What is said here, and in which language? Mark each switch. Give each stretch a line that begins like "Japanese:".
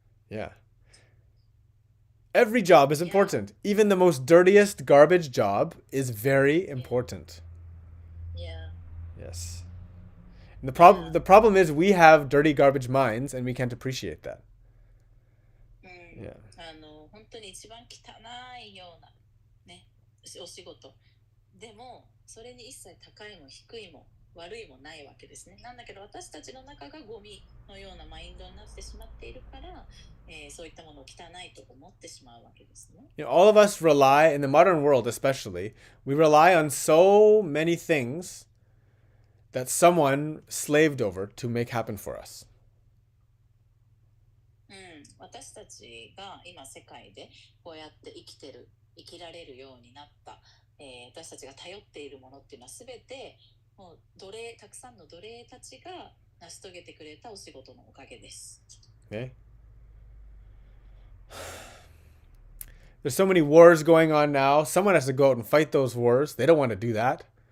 English: Yeah. Every job is important. Even the most dirtiest garbage job is very important. Yeah. Yes. And the problem is we have dirty garbage minds and we can't appreciate that. Yeah.
Japanese: 本当に一番汚いようなね、お仕事でもそれに一切高いも低いも悪いもないわけですね。なんだけど私たちの中がゴミのようなマインドになってしまっているから、そういったものを汚いと思ってしまうわけですね。
English: All of us rely, in the modern world especially, we rely on so many things that someone slaved over to make happen for us.
Japanese: 私たちが今世界でこうやって生きられるようになった、私たちが頼っているものっていうのはすべてもうたくさんの奴隷たちが成し遂げてくれたお仕事のおかげです。
English: Okay. There's so many wars going on now. Someone has to go out and fight those wars. They don't want to do that.